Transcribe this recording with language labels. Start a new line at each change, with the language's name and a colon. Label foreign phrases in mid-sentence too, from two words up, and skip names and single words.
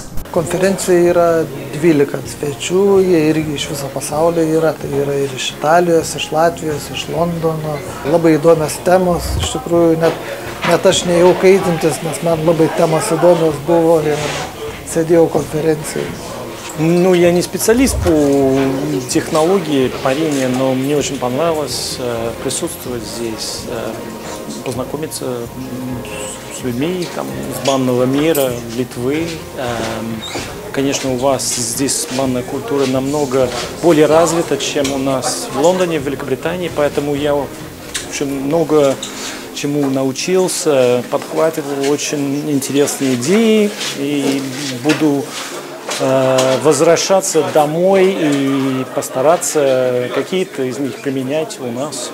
Lithuanian: Konferencija yra 12 svečių, jie irgi iš viso pasaulio yra, tai yra ir iš Italijos, iš Latvijos, iš Londono. Labai įdomios temos, iš tikrųjų net aš nejau kaitintis, nes man labai temos įdomios buvo ir sėdėjau konferencijoje.
Russian: Ну, я не специалист по технологии парения, но мне очень понравилось присутствовать здесь, познакомиться с людьми из банного мира, Литвы. Конечно, у вас здесь банная культура намного более развита, чем у нас в Лондоне, в Великобритании, поэтому я очень много чему научился, подхватывал очень интересные идеи и буду возвращаться домой и постараться какие-то из них применять у нас.